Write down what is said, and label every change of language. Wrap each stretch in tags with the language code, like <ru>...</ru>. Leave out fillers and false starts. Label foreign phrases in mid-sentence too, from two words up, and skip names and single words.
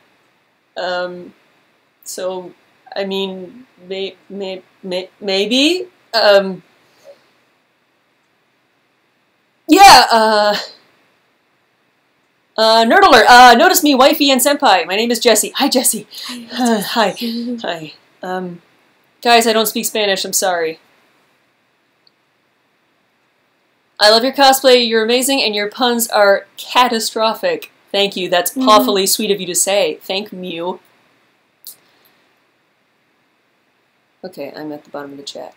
<en>So, I mean, maybe. Yeah, nerd alert, notice me, wifey and senpai. My name is Jessie. Hi, Jessie. Hi. Hi. Guys, I don't speak Spanish, I'm sorry. I love your cosplay, you're amazing, and your puns are catastrophic. Thank you, that's awfully sweet of you to say. Thank you. Okay, I'm at the bottom of the chat.</en>